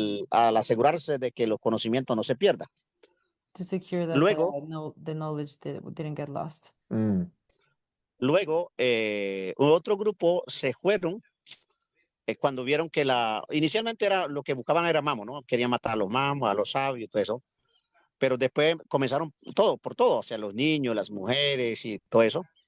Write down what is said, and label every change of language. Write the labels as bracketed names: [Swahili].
[Spanish] al asegurarse de que los conocimientos no se pierdan. [English] to secure that [Spanish] Luego, [English] the knowledge didn't get lost. Mm. [Spanish] luego otro grupo se fueron cuando vieron que inicialmente era lo que buscaban era mamo, ¿no? Querían matar a los mamos, a los sabios, todo eso. Pero después comenzaron todo, por todo, o sea, los niños, las mujeres y todo eso.